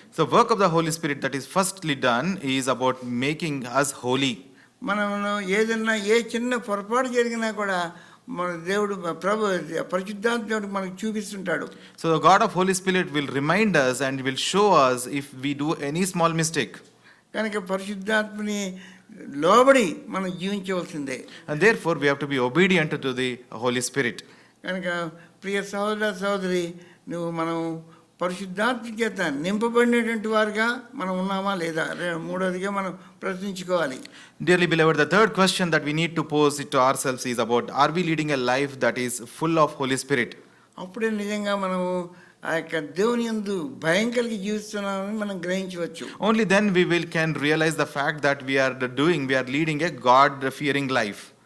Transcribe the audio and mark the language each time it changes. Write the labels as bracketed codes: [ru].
[en] So work of the Holy Spirit that is firstly done is about making us holy. [te] మనం ఏదన్నా ఏ చిన్న పొరపాటు జరిగినా కూడా మన దేవుడు పరిశుద్ధాత్మ దేవుడు మనకు చూపిస్తుంటాడు. [en] So the God of Holy Spirit will remind us and will show us if we do any small mistake. [te] కనుక పరిశుద్ధాత్మని లోబడి మనం జీవించవలసిందే. [en] And therefore we have to be obedient to the Holy Spirit. [te] కనుక ప్రియ సహోదర సహోదరి, మనం పరిశుద్ధాత్మ చేత నింపబడినటువంటి వారుగా మనం ఉన్నామా లేదా? మూడవదిగా మనం ప్రశ్నించుకోవాలి. [en] Dearly beloved, the third question that we need to pose it to ourselves is about, are we leading a life that is full of Holy Spirit? [te] అప్పుడే నిజంగా మనం ఆ యొక్క దేవుని యందు భయం కలిగి జీవిస్తున్నామని మనం గ్రహించవచ్చు. [en] Only then we can realize the fact that we are leading a God-fearing life.